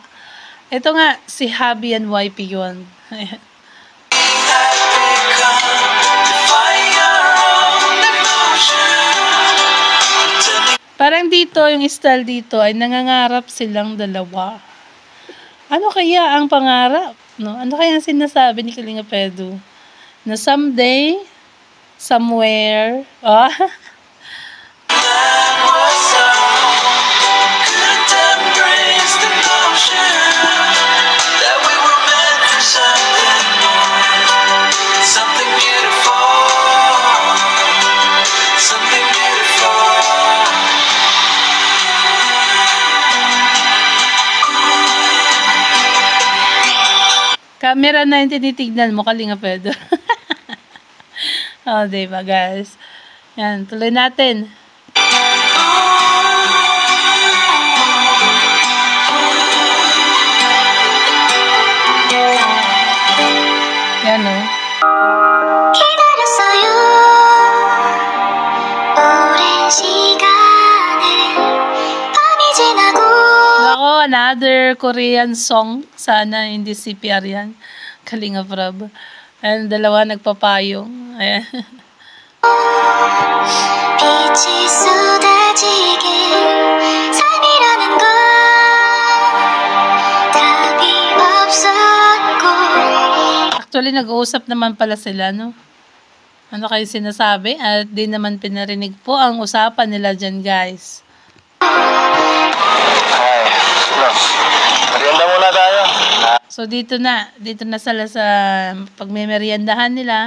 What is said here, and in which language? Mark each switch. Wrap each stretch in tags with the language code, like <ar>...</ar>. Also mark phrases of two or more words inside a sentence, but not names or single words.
<tl>Ito nga, si Habi and YP yun. Parang dito, yung style dito ay nangangarap silang dalawa. Ano kaya ang pangarap? No? Ano kaya ang sinasabi ni Kalinga Pedro?</tl> <en>Na someday, somewhere, Something beautiful, something beautiful.</en> <tl>Camera na yung tinitignan mo, Kalinga Pedro. Oh, diba guys? Yan, tuloy natin. Yan o.</tl> <ko>기다렸어요 오랜 시간을 밤이 지나고</ko> <en>Ako, another Korean song.</en> <tl>Sana hindi CPR yan. Kalinga Prab. Ayan, dalawa nagpapayong. Ayan.</tl> <ko>빛이 쏟아지길 삶이라는 건 답이 없었고</ko> <tl>Actually, nag-uusap naman pala sila, no? Ano kayo sinasabi? At di naman pinarinig po ang usapan nila dyan, guys. Ay, no. Merienda muna tayo. So, dito na sila sa pagmemeriendahan nila.</tl>